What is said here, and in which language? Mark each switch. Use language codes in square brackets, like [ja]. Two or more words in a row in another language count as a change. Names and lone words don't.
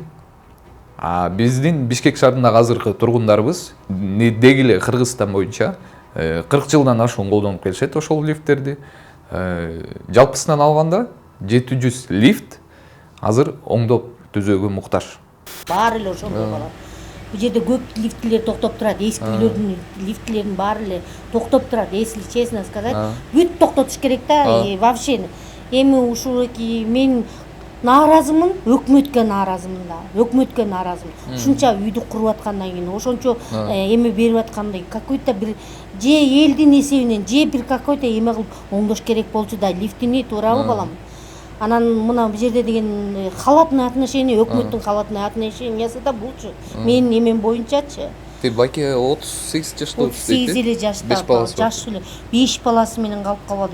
[ky] А биздин Бишкек шаарындагы азыркы тургундарыбыз дегиле Кыргызстан боюнча 40 жылдан ашуун колдонуп келишет ошол лифттерди. Жалпысынан алганда 700 лифт азыр оңдоп түзөөгө муктаж. Баары эле ошондой болот. Бул жерде көп лифттер токтоп турат, эски үйлөрдүн лифттеринин баары эле токтоп турат, [ru] если честно сказать. [ky] Бүт токтотуш керек да, вообще. Эми ушуки мен нааразымын, өкмөткө нааразымын да. Өкмөткө нааразымын. Ушунча үйдү куруп аткандан кийин, ошончо эме берип аткандай, какой-то бир же элдин эсебинен, же бир какой-то эме кылып оңдош керек болчу да, лифтини, туурабы балам? Анан мына бул жерде деген [ru] халатный отношение, [ky] өкмөттүн [ru] халатный отношениясы [ky] да булчу. Менин эмем боюнчачы. Баке 38 жашта 38 эле жашта, жаш эле 5 баласы менен калып калбады.